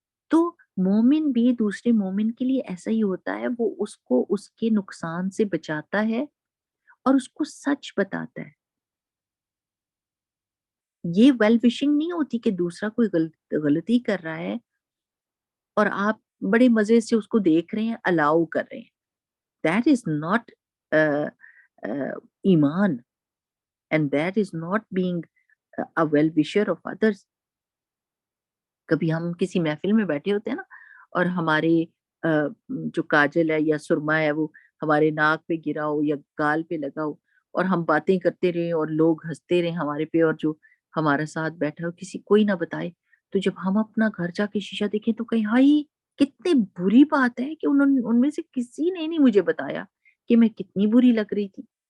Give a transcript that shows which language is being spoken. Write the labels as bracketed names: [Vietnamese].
[Urdu] تو مومن بھی دوسرے مومن کے لیے ایسا ہی ہوتا ہے، وہ اس کو اس کے نقصان سے بچاتا ہے اور اس کو سچ بتاتا ہے. یہ ویل وشنگ نہیں ہوتی کہ دوسرا کوئی غلطی کر رہا ہے اور آپ بڑے مزے سے اس کو دیکھ رہے ہیں، الاؤ کر رہے ہیں. [English] That is not ایمان and that is not being a well wisher of others. [Urdu] کبھی ہم کسی محفل میں بیٹھے ہوتے ہیں نا اور ہمارے جو کاجل ہے یا سرما ہے وہ ہمارے ناک پہ گرا ہو یا گال پہ لگا ہو اور ہم باتیں کرتے رہے اور لوگ ہنستے رہے ہمارے پہ اور جو ہمارا ساتھ بیٹھا ہو کسی کوئی نہ بتائے تو جب ہم اپنا گھر جا کے شیشہ دیکھیں تو کہیں ہائی کتنی بری بات ہے کہ ان میں سے کسی نے نہیں مجھے بتایا کہ میں کتنی بری لگ رہی تھی.